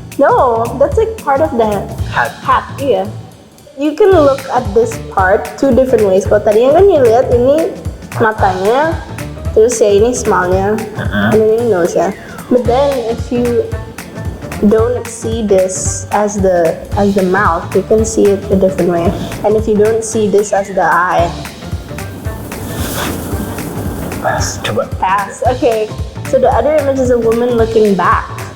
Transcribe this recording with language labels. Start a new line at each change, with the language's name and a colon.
English: no, that's like part of the Hat. hat, iya. You can look at this part 2 different ways.
Indonesian: Kalau tadinya kan you lihat ini matanya, terus ya ini smile-nya,
English: and then
Indonesian: ini nose ya.
English: But then if you don't see this as the mouth, you can see it a different way. And if you don't see this as the eye,
Indonesian: Pas, coba.
English: pass. Okay, so the other image is a woman looking back.